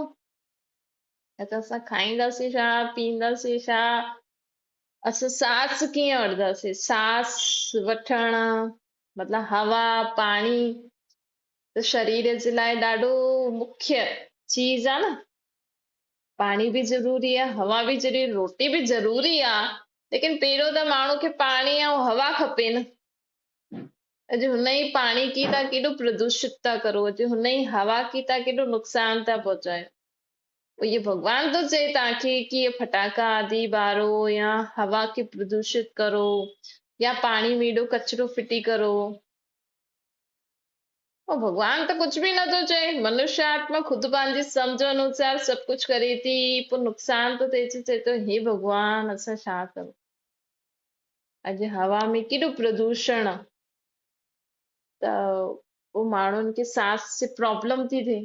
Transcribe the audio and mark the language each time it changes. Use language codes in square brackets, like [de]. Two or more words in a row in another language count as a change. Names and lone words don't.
[sd] त असां खाईंदासीं छा, पीअंदासीं छा, असां सांस कीअं वठंदासीं, सांस वठण मतिलबु हवा पाणी त शरीर जे लाइ ॾाढो मुख्य चीज आहे न। पाणी बि ज़रूरी आहे, हवा बि ज़रूरी, रोटी बि ज़रूरी आहे, लेकिन पहिरियों त माण्हू खे पाणी ऐं हवा खपे न। अॼु हुन ई पाणी की तव्हां केॾो प्रदूषित था करो, अॼु हुन ई हवा की तव्हां केॾो नुक़सान था पहुचायो। ये भगवान तो चए तव्हांखे कि ये फटाका आदि ॿारो या हवा खे प्रदूषित करो या पाणी में एॾो कचिरो फिटी करो। और भगवान त कुझु बि नथो चए, मनुष्य आत्मा ख़ुदि पंहिंजी सम्झ अनुसार सभु कुझु करे थी, पोइ नुक़सान थो थिए, चए थो हे भॻवान असां छा करूं। अॼु हवा में केॾो प्रदूषण आहे त पोइ माण्हुनि खे सांस जी प्रॉब्लम थी थिए।